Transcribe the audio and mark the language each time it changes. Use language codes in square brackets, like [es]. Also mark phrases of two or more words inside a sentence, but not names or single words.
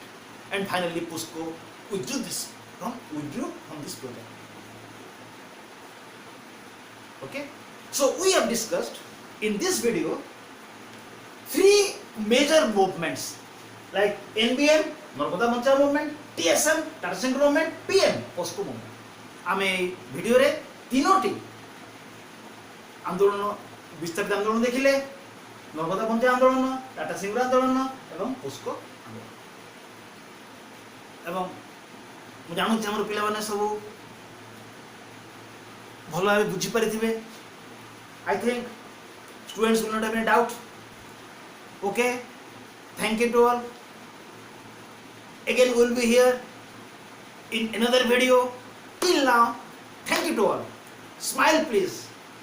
[en] And finally POSCO withdrew from this project. Okay? So we have discussed in this video 3 major movements like NBM, Narmada Manchar movement, TSM, Tata Steel movement, PM, POSCO movement. [or] ଆମେ ଭିଡିଓ ରେ ତିନୋଟି ଆନ୍ଦୋଳନ ବିସ୍ତାରିତ ଆନ୍ଦୋଳନ ଦେଖିଲେ, ନର୍ମଦା ବନ୍ଧେ ଆନ୍ଦୋଳନ, ଟାଟା ସିଙ୍ଗୁର ଆନ୍ଦୋଳନ ଏବଂ ପୋସ୍କୋ ଆନ୍ଦୋଳନ। ଏବଂ ମୁ ଜାଣୁ ହମର ପିଲା ମାନେ ସବ ଭଲ ଭାବେ ବୁଝି ପାରିଥିବେ। [en] I think students will not have any doubt. Okay, thank you to all. Again we will be here in another video. Till now, thank you to all. Smile please.